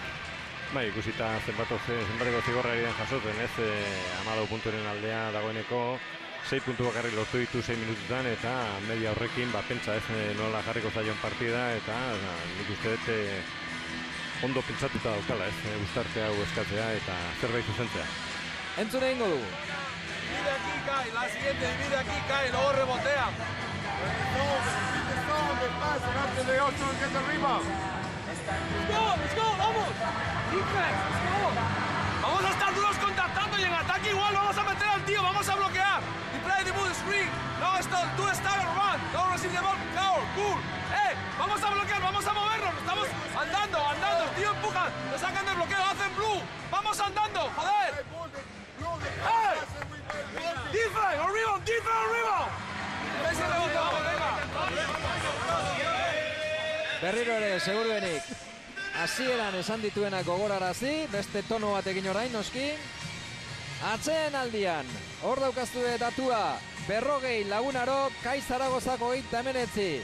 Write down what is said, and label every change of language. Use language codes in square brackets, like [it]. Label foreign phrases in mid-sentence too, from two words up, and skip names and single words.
[eu] Bai, ikusita zenbateko zigorra egiten jasoten, 14 punturen aldea dagoeneko, 6 puntu bakarrik lortu ditu 6 minututan eta media horrekin pentsa nola jarriko zaion partida eta nik uste dut ondo pentsatuta daukala, gustarte hau eskatzea eta zerbait zuzentzea. Entzun egingo dugu. [es] Divide aquí, cae, la siguiente divide aquí, cae, luego rebotea. [en] Let's go, vamos. Defense, let's go. [es] Vamos a estar duros contactando y en ataque igual vamos a meter al tío, vamos a bloquear. [en] Y play the move screen. No, do the start and run. Don't receive the ball, cool. [es] Vamos a bloquear, vamos a movernos. Estamos andando. El tío empuja, lo sacan del bloqueo, hacen blue. Vamos andando, joder. Defense, arriba. Defense y rebote, vamos, venga. [eu] Berriro ere, seguruenik. Hasieran esan dituenak gogorarazi, beste tono bat egin orain noski. Atzeen aldian, hor daukaztue datua, 40 Lagunaro, Kai Zaragozako 19.